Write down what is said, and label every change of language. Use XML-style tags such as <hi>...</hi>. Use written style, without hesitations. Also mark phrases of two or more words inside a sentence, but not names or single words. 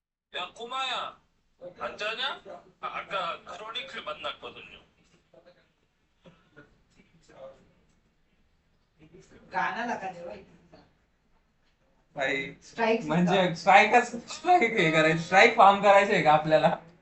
<ko>야 꼬마야 안 자냐? 아까 크로니클 만났거든요.</ko> <hi>गाना लगा दे भाई भाई स्ट्राइक</hi> <mr>म्हणजे स्ट्राईक हे करायचं</mr> <en>strike form</en> <mr>करायचं आहे का आपल्याला</mr>